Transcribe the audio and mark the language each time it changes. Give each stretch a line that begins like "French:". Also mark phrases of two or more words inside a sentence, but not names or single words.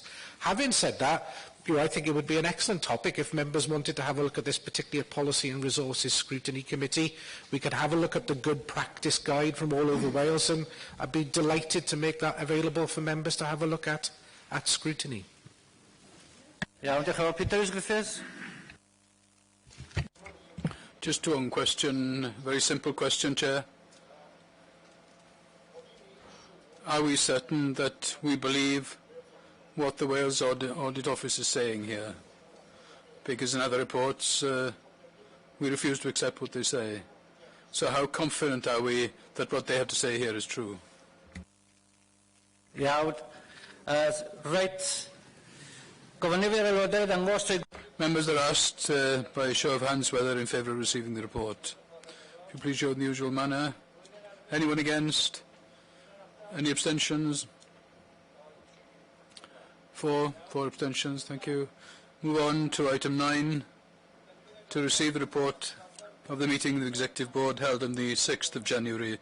English: Having said that, I think it would be an excellent topic if members wanted to have a look at this particular Policy and Resources Scrutiny Committee. We could have a look at the Good Practice Guide from all over Wales, and I'd be delighted to make that available for members to have a look at scrutiny.
Welsh: Iawn, diolch yn fawr. Peter Griffiths.
English: Just one question, very simple question, Chair. Are we certain that we believe what the Wales Audit Office is saying here? Because in other reports, we refuse to accept what they say. So how confident are we that what they have to say here is true?
Welsh: Iawn. Right. Gofynir i'r aelodau ddangos trwy...
English: Members are asked by a show of hands whether in favour of receiving the report. If you please show in the usual manner. Anyone against? Any abstentions? 4 abstentions, thank you. Move on to item 9, to receive the report of the meeting of the Executive Board held on the 6th of January.